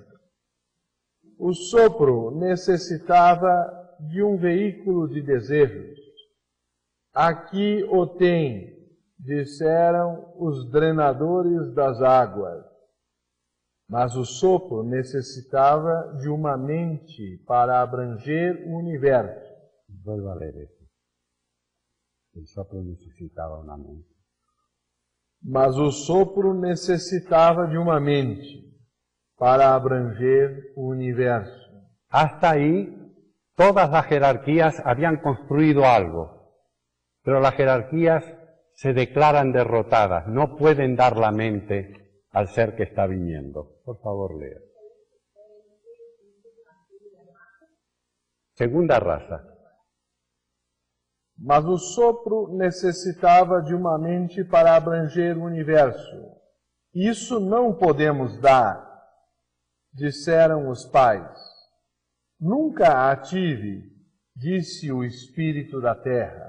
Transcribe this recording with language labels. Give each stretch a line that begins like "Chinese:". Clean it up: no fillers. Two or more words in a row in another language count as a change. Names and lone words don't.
Portuguese: O sopro necessitava de um veículo de desejos. Aqui o tem, disseram os drenadores das águas. Mas o sopro necessitava de uma mente para abranger o universo.
Spanish: Vuelvo a leer esto. El soplo necesitaba una mente.
Portuguese: Mas o sopro necessitava de uma mente para abranger o universo.
Spanish: Hasta ahí, todas las jerarquías habían construido algo, pero las jerarquías se declaran derrotadas, no pueden dar la mente al ser que está viniendo. Por favor, lea. Segunda raza.
Portuguese: Mas o sopro necessitava de uma mente para abranger o universo. Isso não podemos dar, disseram os pais. Nunca a tive, disse o espírito da terra.